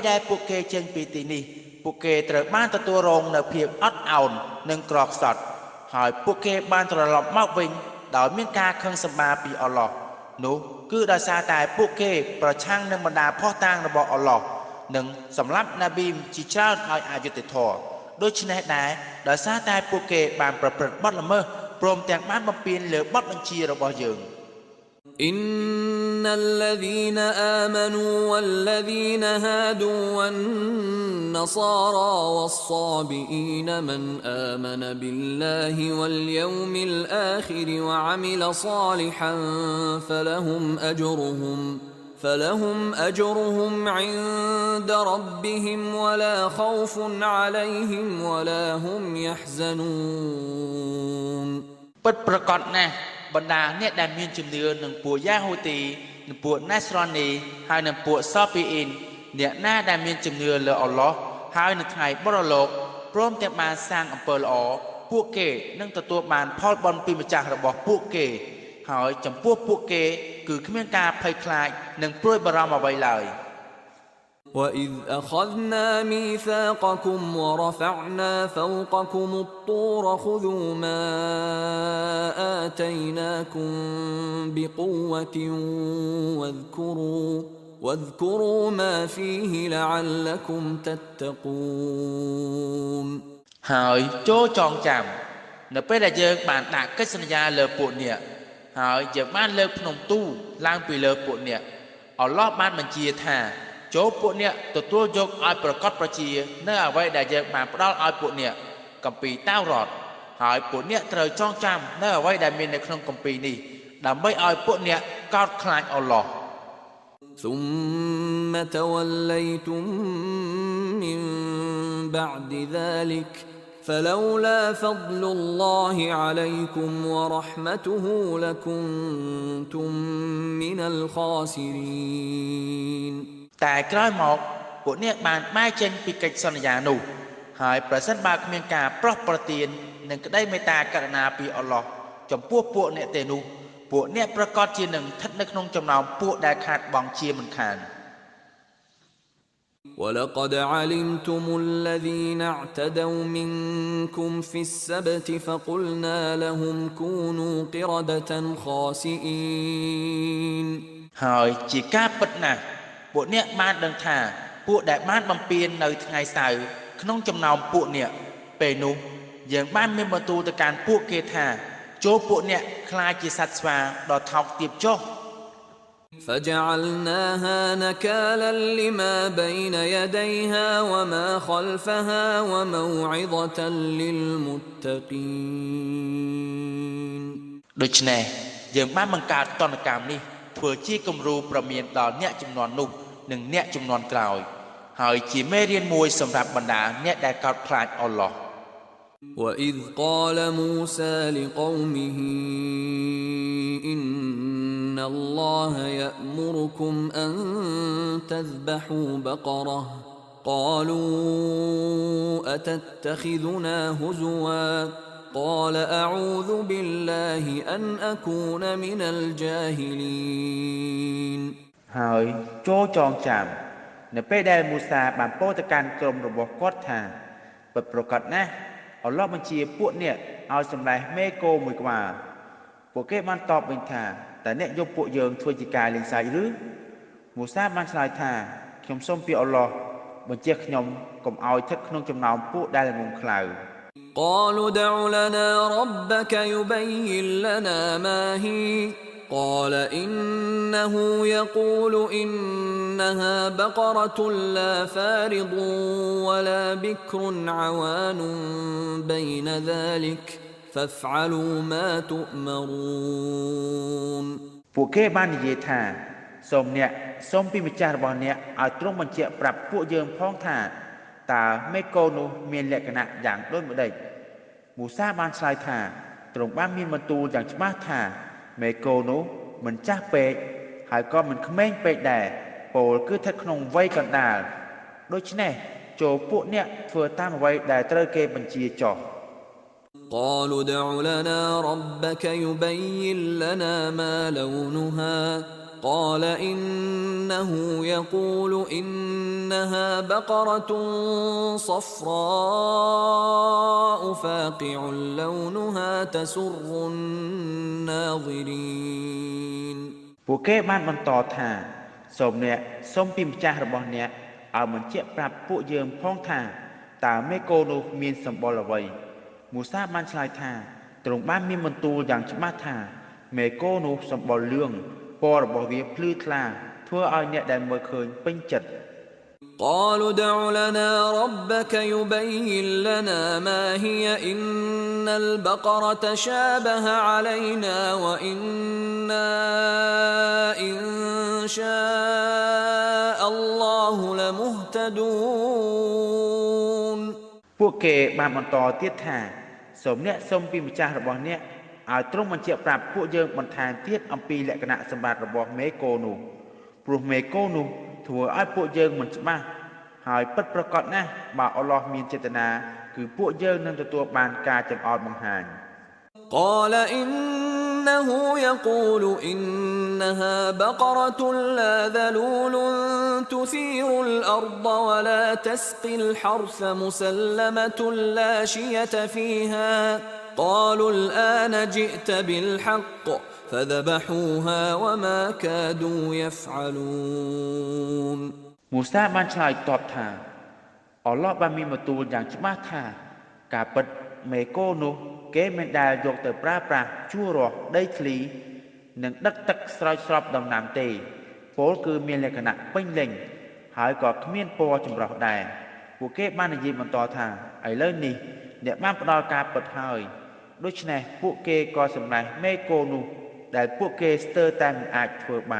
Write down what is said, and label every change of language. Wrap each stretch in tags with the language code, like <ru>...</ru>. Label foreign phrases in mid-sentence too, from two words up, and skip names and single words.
<km>ដែលពួកគេចេញពីទីនេះពួកគេត្រូវបានទទួលរងនៅភាពអត់ឱននិងក្រខ្សត់ហើយពួកគេបានត្រឡប់មកវិញដោយមានការខឹងសម្បារពីអល់ឡោះនោះគឺដោយសារតែពួកគេប្រឆាំងនឹងបណ្ដាភ័ស្តុតាងរបស់អល់ឡោះនិងសម្លាប់ណាប៊ីជាច្រើនឲ្យអយុត្តិធម៌ដូច្នេះដែរដោយសារតែពួកគេបានប្រព្រឹត្តបទល្មើសព្រមទាំងបានបំពានលើបទបញ្ជារបស់យើង</km> <ar>إن الذين آمنوا والذين هادوا والنصارى والصابئين من آمن بالله واليوم الآخر وعمل صالحا فلهم أجرهم عند ربهم ولا خوف عليهم ولا هم يحزنون</ar> <km>ពិតប្រាកដណាស់បណ្ដាអ្នកដែលមានជំនឿនឹងពួកយ៉ាហូទីនិងពួកណាស្រនីហើយនិងពួកសាពីអ៊ីនអ្នកណាដែលមានជំនឿលើអល់ឡោះហើយនៅថ្ងៃបរលោកព្រមទាំងបានសាងអំពើល្អពួកគេនឹងទទួលបានផលបុណ្យពីម្ចាស់របស់ពួកគេហើយចំពោះពួកគេគឺគ្មានការភ័យខ្លាចនិងព្រួយបារម្ភអ្វីឡើយ</km> <ar>وَإِذْ أَخَذْنَا مِيثَاقَكُمْ وَرَفَعْنَا فَوْقَكُمُ الطُّورَ خُذُوا مَا آتَيْنَاكُمْ بِقُوَّةٍ وَاذْكُرُوا مَا فِيهِ لَعَلَّكُمْ تَتَّقُونَ</ar> <km>ហើយចូលចងចាំនៅពេលដែលយើងបានដាក់កិច្ចសន្យាលើពួកអ្នកហើយយើងបានលើកភ្នំទូឡើងពីលើពួកអ្នកអល់ឡោះបានបញ្ជាថាចូលពួកអ្នកទទួលយកឲ្យប្រកបប្រជានៅអ្វីដែលយើងបានផ្ដល់ឲ្យពួកអ្នកគម្ពីរតាវរ៉ាតហើយពួកអ្នកត្រូវចងចាំនៅអ្វីដែលមាននៅក្នុងគម្ពីរនេះដើម្បីឲ្យពួកអ្នកកោតខ្លាចអល់ឡោះ</km> <ar>ثُمَّ تَوَلَّيْتُمْ مِنْ بَعْدِ ذَلِكَ فَلَوْلَا فَضْلُ اللَّهِ عَلَيْكُمْ وَرَحْمَتُهُ لَكُنْتُمْ مِنَ الْخَاسِرِينَ</ar> <km>តែក្រោយមក ពួកអ្នកបានបែរចេញពីកិច្ចសន្យានោះហើយប្រសិនបើគ្មានការប្រោះប្រទាននិងក្តីមេត្តាករុណាពីអល់ឡោះចំពោះពួកអ្នកទេនោះពួកអ្នកប្រកាសជានឹងស្ថិតនៅក្នុងចំណោមពួកដែលខាតបង់ជាមិនខាន</km> <ar>وَلَقَدْ عَلِمْتُمُ الَّذِينَ اعْتَدَوْا مِنْكُمْ فِي السَّبْتِ فَقُلْنَا لَهُمْ كُونُوا قِرَدَةً خَاسِئِينَ</ar> <km>ហើយជាការពិតណាស់ពួកអ្នកបានដឹងថាពួកដែលបានបំពេញនៅថ្ងៃសៅរ៍ក្នុងចំណោមពួកអ្នកពេលនោះយើងបានមានបន្ទូលទៅកាន់ពួកគេថាចូលពួកអ្នកខ្លាចជាសត្វស្វាដ៏ថោកទាបចុះ</km> <ar>فجعلناها نكالا لما بين يديها وما خلفها وموعظة للمتقين</ar> <km>ដូច្នេះយើងបានបង្កើតតនកម្មនេះធ្វើជាគំរូប្រមានដល់អ្នកជំនាន់នោះនិងអ្នកជំនាន់ក្រោយហើយជាមេរៀនមួយសម្រាប់បណ្ដាអ្នកដែលកោតខ្លាចអល់ឡោះ</km> <ar>وَإِذْ قَالَ مُوسَى لِقَوْمِهِ إِنَّ اللَّهَ يَأْمُرُكُمْ أَن تَذْبَحُوا بَقَرَةً قَالُوا أَتَتَّخِذُنَا هُزُوًا قَالَ أَعُوذُ بِاللَّهِ أَنْ أَكُونَ مِنَ الْجَاهِلِينَ</ar> <km>ហើយចូលចងចាំនៅពេលដែលមូសាបានពោលទៅកាន់ក្រុមរបស់គាត់ថាពិតប្រាកដណាស់អល់ឡោះបញ្ជាពួកអ្នក ឲ្យសម្លេះមេគោមួយក្បាលពួកគេបានតបវិញថាតើអ្នកយកពួកយើងធ្វើជាការលេងសើចឬមូសាបានឆ្លើយថាខ្ញុំសូមពីអល់ឡោះបញ្ជាខ្ញុំកុំឲ្យស្ថិតក្នុងចំណោមពួកដែលល្ងងខ្លៅ</km> <ar>قالوا ادع لنا ربك يبين لنا ما هي قال إنه يقول إنها بقرة لا فارض ولا بكر عوان بين ذلك فافعلوا ما تؤمرون</ar> <km>ពួកគេបាននិយាយថាសូមអ្នកសូមពីម្ចាស់របស់អ្នកឲ្យទ្រង់បញ្ជាក់ប្រាប់ពួកយើងផងថាតើមេកូនោះមានលក្ខណៈយ៉ាងដូចម្តេចមូសាបានឆ្លើយថាទ្រង់បានមានបន្ទូលយ៉ាងច្បាស់ថាមេកូនោះមិនចាស់ពេកហើយក៏មិនក្មេងពេកដែរពោលគឺស្ថិតក្នុងវ័យកណ្ដាលដូច្នេះចូលពួកអ្នកធ្វើតាមអ្វីដែលត្រូវគេបញ្ជាចុះ</km> <ar>قالوا ادع لنا ربك يبين لنا ما لونها قال إنه يقول إنها بقرة صفراء فاقع لونها تسر الناظرين</ar> <km>ពួកគេបានបន្តថាសូមអ្នកសូមពីម្ចាស់របស់អ្នកឲ្យបញ្ជាក់ប្រាប់ពួកយើងផងថាតើមេកូនោះមានសម្បុរអ្វីមូសាបានឆ្លើយថាទ្រង់បានមានបន្ទូលយ៉ាងច្បាស់ថាមេកូនោះសម្បុរលឿងពណ៌របស់វាភ្លឺថ្លាធ្វើឲ្យអ្នកដែលមើលឃើញពេញចិត្ត</km> <ar>قالوا ادع لنا ربك يبين لنا ما هي إن البقرة شابه علينا وإنا إن شاء الله لمهتدون</ar> <km>ពួកគេបានបន្តទៀតថាសូមអ្នកសូមពីម្ចាស់របស់អ្នកឲ្យទ្រង់បញ្ជាក់ប្រាប់ពួកយើងបន្ថែមទៀតអំពីលក្ខណៈសម្បត្តិរបស់មេកូនោះព្រោះមេកូនោះធ្វើឲ្យពួកយើងមិនច្បាស់ហើយពិតប្រាកដណាស់បើអល់ឡោះមានចេតនាគឺពួកយើងនឹងទទួលបានការចង្អុលបង្ហាញ</km> <ar>قال إنه يقول إنها بقرة لا ذلول تثير الأرض ولا تسقي الحرث مسلمة لا شية فيها قالوا الآن جئت بالحق فذبحوها وما كادوا يفعلون</ar> <km>មូសាបានឆ្លើយតបថាអល់ឡោះបានមានបន្ទូលយ៉ាងច្បាស់ថាការពិតមេកូនោះគេមិនដែលយកទៅប្រើប្រាស់ជួររាស់ដីធ្លីនិងដឹកទឹកស្រោចស្រពដំណាំទេពោលគឺមានលក្ខណៈពេញលេញហើយក៏គ្មានពណ៌ចម្រុះដែរពួកគេបាននិយាយបន្តថាឥឡូវនេះអ្នកបានផ្ដល់ការពិតហើយដូច្នេះពួកគេក៏សម្លេះមេកូនោះដែលពួកគេស្ទើរតែមិនអាចធ្វើបាន</km>